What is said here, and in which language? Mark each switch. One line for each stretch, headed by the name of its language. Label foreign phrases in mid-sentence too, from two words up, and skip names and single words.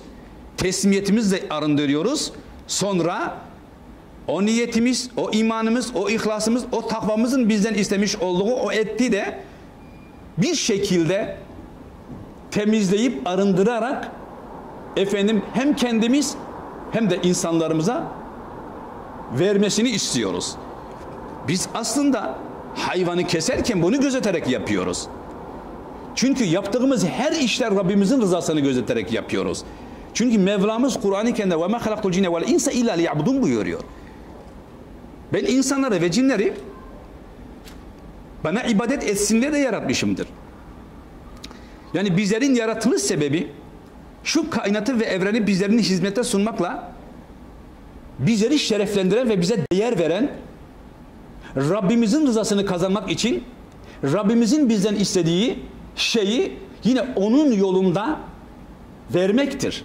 Turkish: Teslimiyetimizle arındırıyoruz. Sonra o niyetimiz, o imanımız, o ihlasımız, o takvamızın bizden istemiş olduğu o eti de bir şekilde temizleyip arındırarak efendim hem kendimiz hem de insanlarımıza vermesini istiyoruz. Biz aslında hayvanı keserken bunu gözeterek yapıyoruz. Çünkü yaptığımız her işler Rabbimizin rızasını gözeterek yapıyoruz. Çünkü Mevlamız Kur'an-ı Kerim'de
Arabic: وَمَا خَلَقْتُ الْجِنَّ وَالْاِنْسَ اِلَّا لِيَعْبُدُونَ
Turkish: buyuruyor. Ben insanları ve cinleri bana ibadet etsinler de yaratmışımdır. Yani bizlerin yaratılış sebebi şu kainatı ve evreni bizlerin hizmete sunmakla bizleri şereflendiren ve bize değer veren, Rabbimizin rızasını kazanmak için Rabbimizin bizden istediği şeyi yine onun yolunda vermektir.